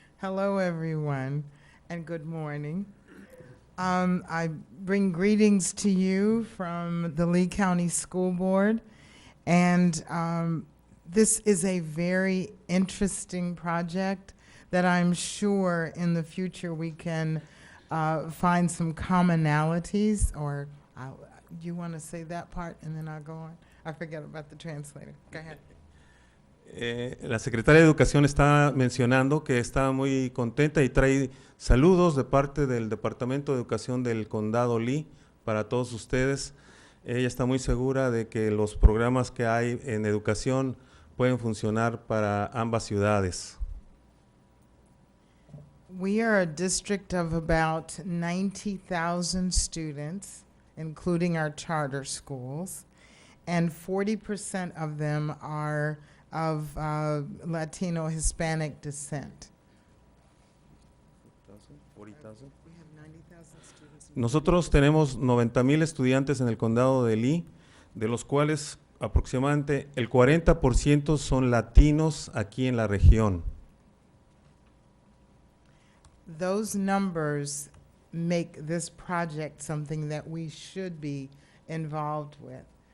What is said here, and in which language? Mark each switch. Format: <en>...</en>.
<en>Hello, everyone, and good morning. I bring greetings to you from the Lee County School Board, and this is a very interesting project that I'm sure in the future we can find some commonalities, or you want to say that part and then I'll go on? I forget about the translator. Go ahead.</en> <es>La secretaria de Educación está mencionando que está muy contenta y trae saludos de parte del Departamento de Educación del Condado Lee para todos ustedes. Ella está muy segura de que los programas que hay en educación pueden funcionar para ambas ciudades.</es> <en>We are a district of about 90,000 students, including our charter schools, and 40% of them are of Latino Hispanic descent. We have 90,000 students.</en> <es>Nosotros tenemos 90,000 estudiantes en el condado de Lee, de los cuales aproximadamente el 40% son latinos aquí en la región.</es> <en>Those numbers make this project something that we should be involved with.</en>